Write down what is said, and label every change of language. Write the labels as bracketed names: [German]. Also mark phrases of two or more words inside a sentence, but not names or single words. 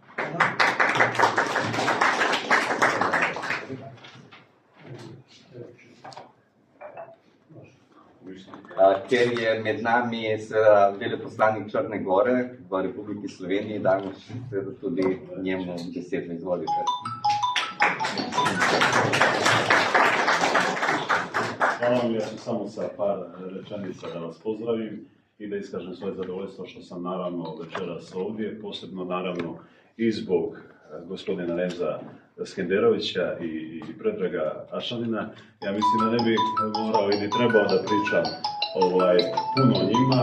[Slovenian] Ker je med nami veleposlanik Črne Gore v Republiki Sloveniji, dajmo tudi njemu besedo. Izvolite. [Serbian] Hvala vam, ja ću samo sa par rečenica da vas pozdravim i da iskažem svoje zadovoljstvo što sam naravno večeras ovdje, posebno naravno i zbog gospodina Renza Skenderovića i Predraga Ašanina. Ja mislim da ne bih morao i ni trebao da pričam puno o njima.